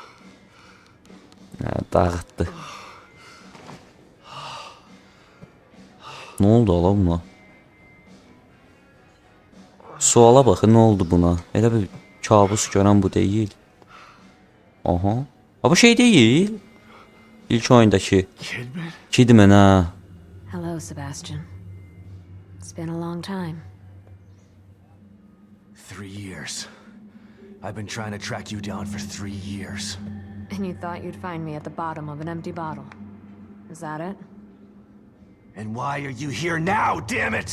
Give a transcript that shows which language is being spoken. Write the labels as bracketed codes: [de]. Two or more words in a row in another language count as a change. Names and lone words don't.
[az] Dağıtdı. Nə oldu ola buna? Suala baxın, nə oldu buna? Elə bir kabus görən bu deyil. Aha. Ha, bu şey deyil. İlk oyundakı. Kidman? Kidman ha. [en] Hello, Sebastian. It's been a long time. 3 years. I've been trying to track you down for 3 years. And you thought you'd find me at the bottom of an empty bottle. Is that it? And why are you here now, damn it?